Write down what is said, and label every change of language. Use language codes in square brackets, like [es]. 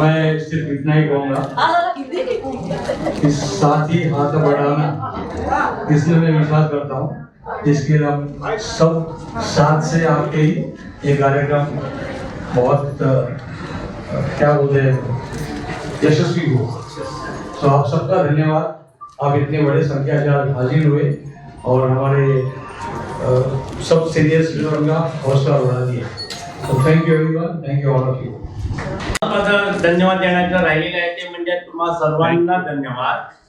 [hi] मैं सिर्फ इतना ही कहूँगा कि साथ ही हाथ बढ़ाना, इसमें मैं विश्वास करता हूँ, जिसके लिए हम सब साथ से आपके ही ये कार्यक्रम बहुत क्या बोलते हैं यशस्वी हो। तो आप सबका धन्यवाद। आप इतने बड़े संख्या से आज हाजिर हुए और हमारे सब सीनियर सिटीजन का हौसला बढ़ा दिया। [en] So thank you everyone, thank you all of you. [mr] धन्यवाद देण्याचं राहिलेलं आहे ते म्हणजे तुम्हा सर्वांना धन्यवाद।